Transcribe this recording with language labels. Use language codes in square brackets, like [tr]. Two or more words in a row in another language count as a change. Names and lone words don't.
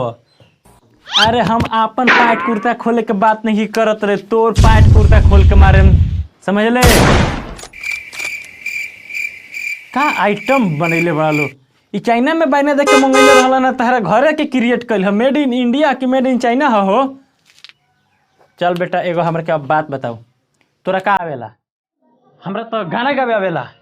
[bho] अरे हम अपन पैंट कुर्ता खोले के बात नहीं करत रे तोर पैंट कुर्ता खोल के मारे समझ ले। का आइटम बनैले बड़ा लो ई चाइना में बाइना देख के मंगैले रहला ना तहरा घरे के क्रिएट कइल है [en] Made in India [bho] कि [en] made in China [bho] हो। चल बेटा एगो हमरा के अब बात बताओ तोरा का आवेला। हमरा तो गाना गावे आवेला।